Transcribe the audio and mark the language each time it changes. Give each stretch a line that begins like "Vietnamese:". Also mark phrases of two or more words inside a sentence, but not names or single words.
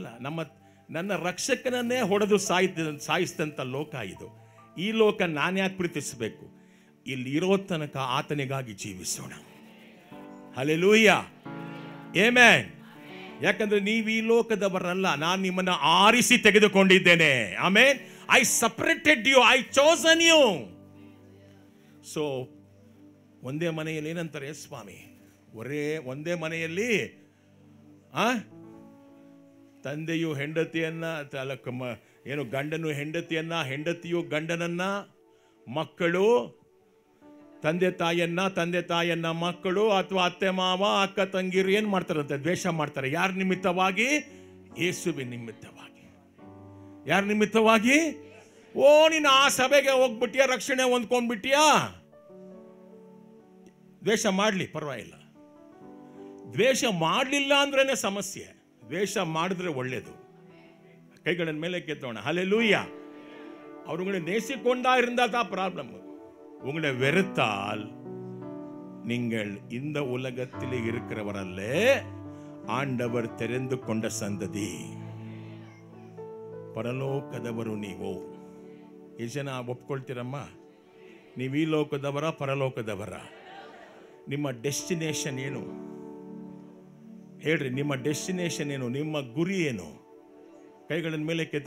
Kannada: ನನ್ನ ರಕ್ಷಕನನ್ನೇ ಹೊಡೆದು ಸಾಯಿಸಿದಂಥ ಲೋಕ ಇದು. ಈ ಲೋಕ ನಾನು ಯಾಕೆ ಪ್ರೀತಿಸಬೇಕು? ಇಲ್ಲಿ ಇರೋ ತನಕ ಆತನಿಗಾಗಿ ಜೀವಿಸೋಣ. ಹಲ್ಲೆಲೂಯಾ, ಆಮೆನ್. ಯಾಕಂದ್ರೆ ನೀವು ಈ ಲೋಕದವರಲ್ಲ, ನಾನು ನಿಮ್ಮನ್ನು ಆರಿಸಿ ತೆಗೆದುಕೊಂಡಿದ್ದೇನೆ. ಆಮೆನ್.
English: I separated you, I chose you.
Kannada: ಸೊ ಒಂದೇ ಮನೆಯಲ್ಲಿ ಏನಂತಾರೆ ಸ್ವಾಮಿ, ಒಂದೇ ಮನೆಯಲ್ಲಿ ತಂದೆಯು ಹೆಂಡತಿಯನ್ನ, ಏನು ಗಂಡನು ಹೆಂಡತಿಯನ್ನ, ಹೆಂಡತಿಯು ಗಂಡನನ್ನ, ಮಕ್ಕಳು ತಂದೆ ತಾಯಿಯನ್ನ ಮಕ್ಕಳು ಅಥವಾ ಅತ್ತೆ ಮಾವ ಅಕ್ಕ ತಂಗಿರು ಏನು ಮಾಡ್ತಾರಂತೆ? ದ್ವೇಷ ಮಾಡ್ತಾರೆ. ಯಾರ ನಿಮಿತ್ತವಾಗಿ? ಯೇಸುವಿನ ನಿಮಿತ್ತವಾಗಿ. ಯಾರ ನಿಮಿತ್ತವಾಗಿ? ಓ, ನೀನು ಆ ಸಭೆಗೆ ಹೋಗ್ಬಿಟ್ಟಿಯಾ, ರಕ್ಷಣೆ ಹೊಂದ್ಕೊಂಡ್ಬಿಟ್ಟಿಯಾ? ದ್ವೇಷ ಮಾಡಲಿ, ಪರವಾಗಿಲ್ಲ. ದ್ವೇಷ ಮಾಡಲಿಲ್ಲ ಅಂದ್ರೇನೆ ಸಮಸ್ಯೆ. ದ್ವೇಷ ಮಾಡಿದ್ರೆ ಒಳ್ಳೇದು.
Tamil: கைகளின் மேலே கேத்தோಣ. ஹல்லேலூயா. அவர் உங்களை நேசிக்கொண்டா இருந்தா தான் ப்ராப்ளம். உங்களை வெறுத்தால் நீங்கள் இந்த உலகத்தில் இருக்கிறவரல்ல, ஆண்டவர் தெரிந்து கொண்ட
Kannada: ಸಂತತಿ, ಪರಲೋಕದವರು ನೀವು. ಎಷ್ಟು ಜನ ಒಪ್ಕೊಳ್ತೀರಮ್ಮ? ನೀವು ಈ ಲೋಕದವರ, ಪರಲೋಕದವರ? ನಿಮ್ಮ ಡೆಸ್ಟಿನೇಷನ್ ಏನು ಹೇಳ್ರಿ? ನಿಮ್ಮ ಡೆಸ್ಟಿನೇಷನ್ ಏನು? ನಿಮ್ಮ ಗುರಿ ಏನು? ಕೈಗಳ ಮೇಲೆ ಕೆತ್ತಿ.